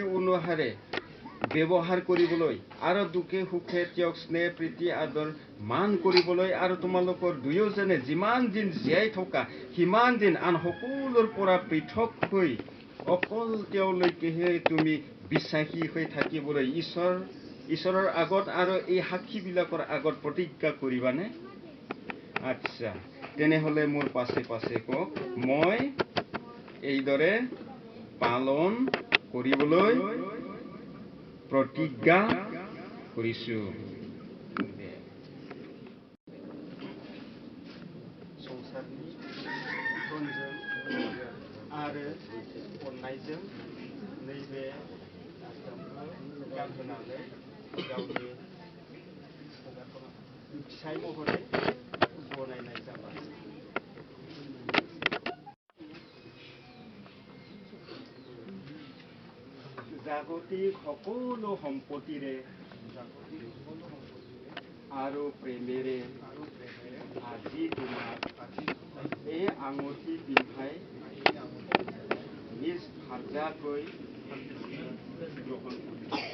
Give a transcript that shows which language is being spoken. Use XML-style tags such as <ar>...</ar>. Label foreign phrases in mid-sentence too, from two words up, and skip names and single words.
<as>অনুসাৰে ব্যৱহাৰ কৰিবলৈ আৰু দুখে সুখে তেওঁক স্নেহ প্ৰীতি আদৰ মান কৰিবলৈ আৰু তোমালোকৰ দুয়োজনে যিমান দিন জীয়াই থকা সিমান দিন আন সকলোৰ পৰা পৃথক হৈ অকল তেওঁলৈকেহে তুমি বিশ্বাসী হৈ থাকিবলৈ ঈশ্বৰৰ আগত আৰু এই সাক্ষীবিলাকৰ আগত প্ৰতিজ্ঞা কৰিবানে? আচ্ছা, তেনেহ'লে মোৰ পাছে পাছে কওক, মই এইদৰে পালন কৰিবলৈ প্ৰতিজ্ঞা কৰিছোঁ।</as> <brx>संसारनि गुनजों आरो अननायजों नैबे आसामखौ गानहोनानै गावनि फिसाय महरै गनायनाय जाबाय।</brx> <as>জাগতিক সকলো সম্পত্তিৰে আৰু প্ৰেমেৰে আজি তোমাক এই আঙুঠি পিন্ধাই নিজ ভাৰ্যাকৈ গ্ৰহণ কৰিছে।</as>